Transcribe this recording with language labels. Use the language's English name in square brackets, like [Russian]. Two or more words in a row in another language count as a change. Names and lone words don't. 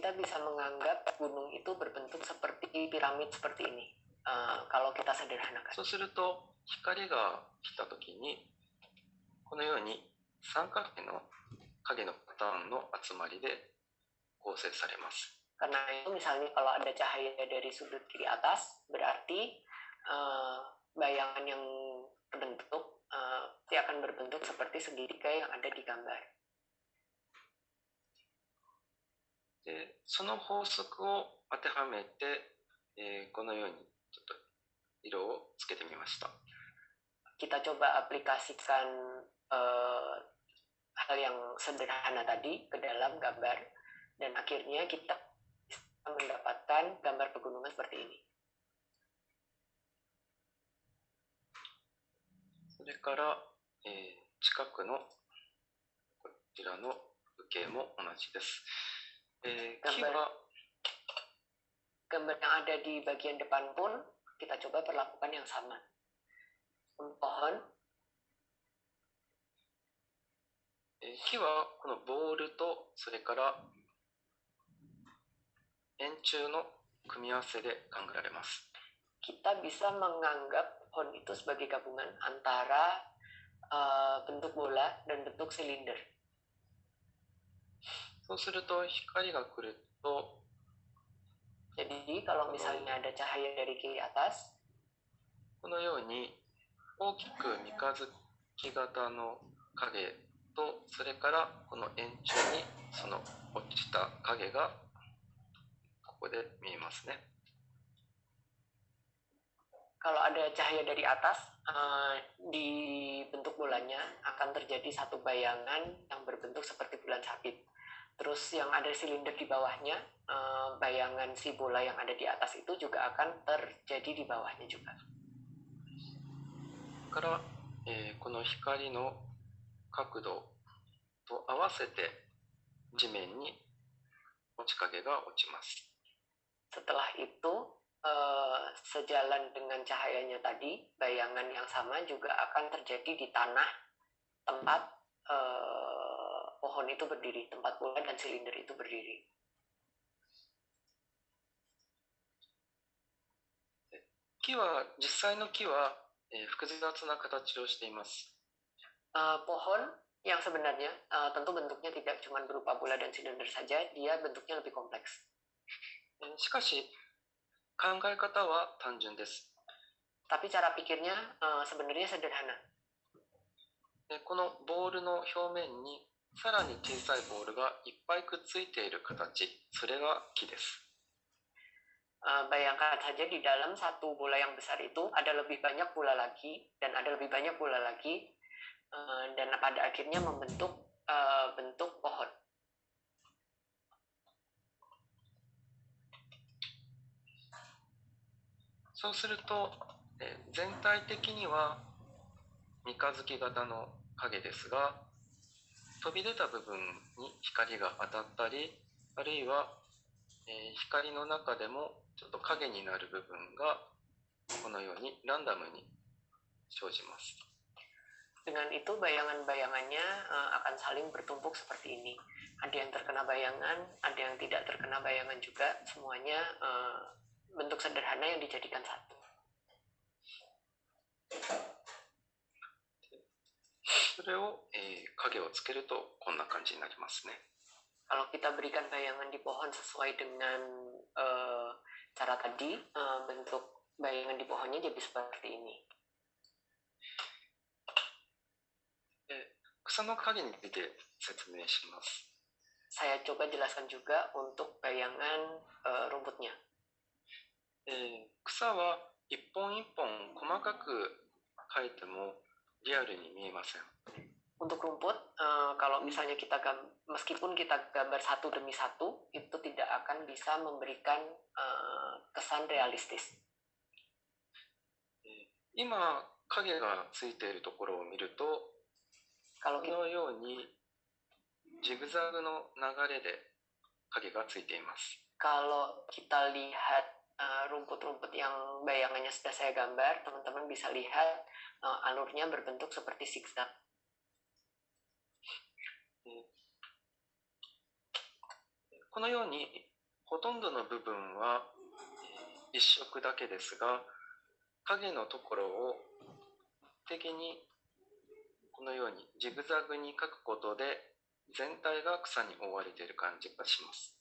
[Indonesian] Kita bisa menganggap gunung itu berbentuk seperti piramid seperti ini. Kalau kita sederhanakan. [Japanese] そうすると光が来た時にこのように三角形の影のパターンの集まりで構成されます。 [Indonesian] Karena itu misalnya kalau ada cahaya dari sudut kiri atas, berarti bayangan yang terbentuk dia akan berbentuk seperti segitiga yang ada di gambar. [Japanese] でその法則を当てはめて、このようにちょっと色をつけてみました。 [Indonesian] Kita coba aplikasikan hal yang sederhana tadi ke dalam gambar, dan akhirnya kita bisa mendapatkan gambar pegunungan seperti ini. [Japanese] それから、近くのこちらの風景も同じです。木は [Indonesian] gambar yang ada di bagian depan pun kita coba perlakukan yang sama. Pohon. [Japanese] 木はこのボールとそれから円柱の組み合わせで考えられます。 [Indonesian] Kita bisa menganggap pohon itu sebagai gabungan antara bentuk bola dan bentuk silinder. [Japanese] そうすると光が来ると [Indonesian] Jadi kalau misalnya ada cahaya dari kiri atas, [Japanese] このように大きく三日月型の影と、それからこの円柱にその落ちた影がここで見えますね。 [Indonesian] kalau ada cahaya dari atas, di bentuk bolanya akan terjadi satu bayangan yang berbentuk seperti bulan sabit. Terus yang ada silinder di bawahnya, bayangan si bola yang ada di atas itu juga akan terjadi di bawahnya juga. [Japanese] から、この光の角度と合わせて地面に落ち影が落ちます。 [Indonesian] Setelah itu, sejalan dengan cahayanya tadi, bayangan yang sama juga akan terjadi di tanah tempat pohon itu berdiri, tempat bola dan silinder itu berdiri. [Japanese] 木は、実際の木は、複雑な形をしています。 [Indonesian] pohon yang sebenarnya tentu bentuknya tidak cuma berupa bola dan silinder saja, dia bentuknya lebih kompleks. [Japanese] しかし考え方は単純です。 [Indonesian] Tapi cara pikirnya sebenarnya sederhana. [Japanese] このボールの表面にさらに小さいボールがいっぱいくっついている形、それが木です。 [Indonesian] Bayangkan saja di dalam satu bola yang besar itu ada lebih banyak bola lagi dan ada lebih banyak bola lagi, dan pada akhirnya membentuk bentuk pohon. [Japanese] そうすると、全体的には三日月型の影ですが、飛び出た部分に光が当たったり、あるいは、光の中でもちょっと影になる部分がこのようにランダムに生じます。 [Indonesian] Dengan itu bayangan-bayangannya akan saling bertumpuk seperti ini. Ada yang terkena bayangan, ada yang tidak terkena bayangan juga. Semuanya bentuk sederhana yang dijadikan satu. [Japanese] それを、影をつけるとこんな感じになりますね。 [Indonesian] Kalau kita berikan bayangan di pohon sesuai dengan cara tadi, bentuk bayangan di pohonnya jadi seperti ini. [Japanese] 草の影について説明します。 [Indonesian] Saya coba jelaskan juga untuk bayangan rumputnya. [Japanese] 草は一本一本細かく描いてもリアルに見えません。 [Indonesian] Untuk rumput, kalau misalnya meskipun kita gambar satu demi satu, itu tidak akan bisa memberikan kesan realistis. [Japanese] 今影がついているところを見ると、このようにジグザグの流れで影がついています。 [Indonesian] Kalau kita lihat rumput-rumput yang bayangannya sudah saya gambar, teman-teman bisa lihat alurnya berbentuk seperti zigzag. [Japanese] このようにほとんどの部分は一色だけですが、影のところを的にこのようにジグザグに描くことで全体が草に覆われている感じがします。